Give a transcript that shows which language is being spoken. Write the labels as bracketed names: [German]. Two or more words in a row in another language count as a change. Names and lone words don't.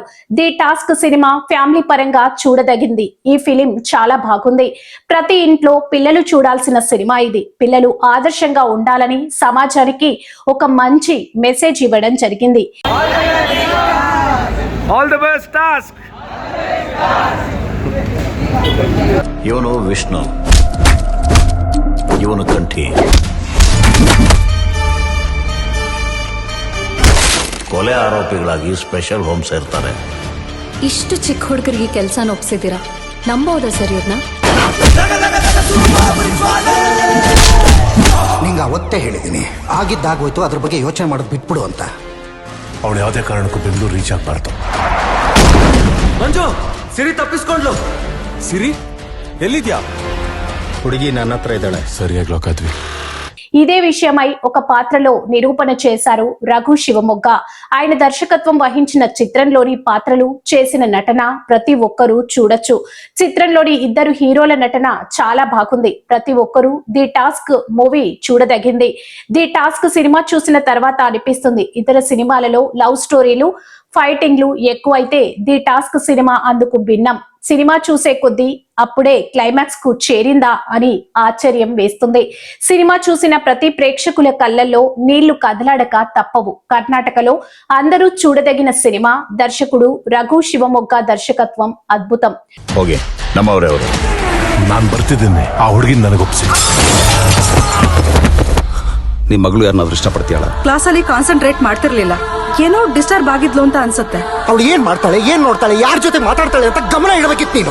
[Telugu] ది టాస్క్ సినిమా ఫ్యామిలీ పరంగా చూడదగింది. ఈ ఫిలిం చాలా బాగుంది. ప్రతి ఇంట్లో పిల్లలు చూడాల్సిన సినిమా ఇది. పిల్లలు ఆదర్శంగా ఉండాలని సమాజానికి ఒక మంచి మెసేజ్ ఇవ్వడం జరిగింది. [English] All the best Task. [Kannada] ಇವನು ವಿಷ್ಣು, ಇವನು ಕಂಠಿ. ಕೊಲೆ ಆರೋಪಿಗಳಾಗಿ [English] special home [Kannada] ಸೇರ್ತಾರೆ. ಇಷ್ಟು ಚಿಕ್ಕ ಹುಡುಗರಿಗೆ ಕೆಲಸ ಒಪ್ಸಿದ್ದೀರಾ? ನಂಬೋದಾ ಸರ್ ಇವ್ರನ್ನ? ನಿಂಗೆ ಅವತ್ತೇ ಹೇಳಿದ್ದೀನಿ, ಆಗಿದ್ದಾಗೋಯ್ತು, ಅದ್ರ ಬಗ್ಗೆ ಯೋಚನೆ ಮಾಡೋದು ಬಿಟ್ಬಿಡು ಅಂತ. ಅವಳು ಯಾವುದೇ ಕಾರಣಕ್ಕೂ ಬೆಂಗಳೂರು ರೀಚ್ ಆಗಬಾರ್ದು. ಮಂಜು, ಸಿರಿ ತಪ್ಪಿಸ್ಕೊಂಡ್ಲು. ಸಿರಿ ಎಲ್ಲಿದ್ಯಾ? ಹುಡುಗಿ ನನ್ನ ಹತ್ರ ಇದ್ದಾಳೆ. ಸರಿಯಾಗಿ ಲೋಕಾದ್ವಿ. [Telugu] ఇదే విషయమై ఒక పాత్రలో నిరూపణ చేశారు రఘు శివమొగ్గ. ఆయన దర్శకత్వం వహించిన చిత్రంలోని పాత్రలు, చేసిన నటన ప్రతి ఒక్కరూ చూడొచ్చు. చిత్రంలోని ఇద్దరు హీరోల నటన చాలా బాగుంది. ప్రతి ఒక్కరూ ది టాస్క్ మూవీ చూడదగింది. ది టాస్క్ సినిమా చూసిన తర్వాత అనిపిస్తుంది ఇతర సినిమాలలో [English] love stories, [Telugu] ఫైటింగ్లు ఎక్కువైతే ది టాస్క్ సినిమా అందుకు భిన్నం. సినిమా చూసే కొద్దీ అప్పుడే క్లైమాక్స్ కు చేరిందా అని ఆశ్చర్యం వేస్తుంది. సినిమా చూసిన ప్రతి ప్రేక్షకుల కళ్ళల్లో నీళ్లు కదలాడక తప్పవు. కర్ణాటకలో అందరూ చూడదగిన సినిమా. దర్శకుడు రఘు శివమొగ్గ దర్శకత్వం ಅದ್ಭುತಂ. [Kannada] ಹೋಗಿ ನಮ್ಮವರವರು ನಾನು ಬರ್ತಿದ್ದೀನಿ ಆ ಹುಡುಗಿನ ನನಗೊಪ್ಸಿ. ನಿಮ್ಮ ಮಗಳು ಯಾರನ್ನಾದ್ರೂ ಇಷ್ಟಪಡ್ತೀಯಾಳ? ಕ್ಲಾಸಲ್ಲಿ ಕಾನ್ಸಂಟ್ರೇಟ್ ಮಾಡ್ತಿರ್ಲಿಲ್ಲ, ಏನೋ ಡಿಸ್ಟರ್ಬ್ ಆಗಿದ್ಲು ಅಂತ ಅನ್ಸುತ್ತೆ. ಅವಳು ಏನ್ ಮಾಡ್ತಾಳೆ, ಏನ್ ನೋಡ್ತಾಳೆ, ಯಾರ ಜೊತೆ ಮಾತಾಡ್ತಾಳೆ ಅಂತ ಗಮನ ಇಡಬೇಕಿತ್ತು ನೀನು.